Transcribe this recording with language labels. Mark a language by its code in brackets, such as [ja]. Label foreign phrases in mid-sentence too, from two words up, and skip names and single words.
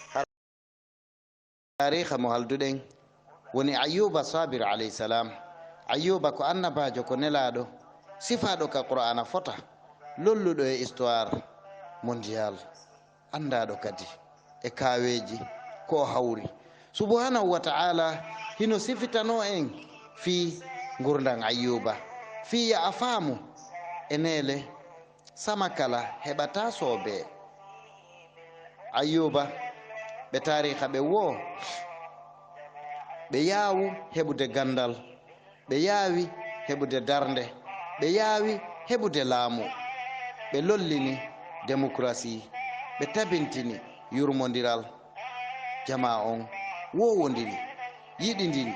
[ff] tariha mo halduɗen woni Ayyuba Sabir [ar] عليه السلام [ff] Ayyuba ko annabajo ko nelaɗo sifaɗo ka qur'ana fota lolluɗo e [fr] histoire mondial [ff] andaɗo kadi e kaweji ko hawri [ar] سبحانه وتعالى [ff] hino sifitano en fi gurdan Ayyuba fi ya a faamu e nele sama kala heɓata soobe Ayyuba ɓe tariha ɓe wo ɓe yaawu heɓude gandal ɓe yaawi heɓude darnde ɓe yaawi heɓude laamu ɓe lollini démocratie ɓe tabintini yurmodiral jama on wowodiri yiɗidiri